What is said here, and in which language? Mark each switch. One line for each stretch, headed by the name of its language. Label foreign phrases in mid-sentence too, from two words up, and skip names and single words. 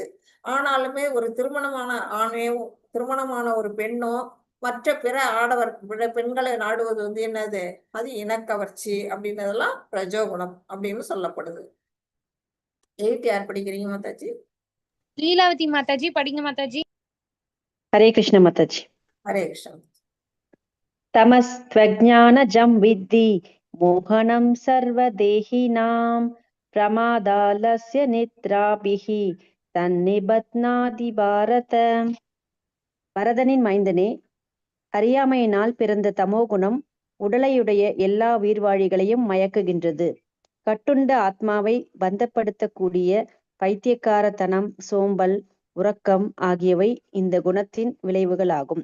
Tamil: ஆனாலுமே ஒரு திருமணமான ஆணையோ திருமணமான ஒரு பெண்ணோ மற்ற பிற ஆடவர் பெண்களை நாடுவது வந்து என்னது, அது இனக்கவர்ச்சி அப்படின்றதெல்லாம் ரஜோகுணம் அப்படின்னு சொல்லப்படுது. 8 யார் படிக்கிறீங்க மாதாஜி? லீலாவதி மாதாஜி படிங்க மாதாஜி. ஹரே கிருஷ்ண மாதாஜி. ஹரே கிருஷ்ணா.
Sanskrit: तमस्त्वज्ञानजं विद्धि मोहनं सर्वदेहिनां प्रमादालस्य निद्राभिः तन्निबध्नाति பாரத.
Tamil: பரதனின் மைந்தனே, அறியாமையினால் பிறந்த தமோகுணம் உடலையுடைய எல்லா உயிர்வாழிகளையும் மயக்குகின்றது. கட்டுண்ட ஆத்மாவை பந்தப்படுத்தக்கூடிய பைத்தியக்காரத்தனம், சோம்பல், உறக்கம் ஆகியவை இந்த குணத்தின் விளைவுகள் ஆகும்.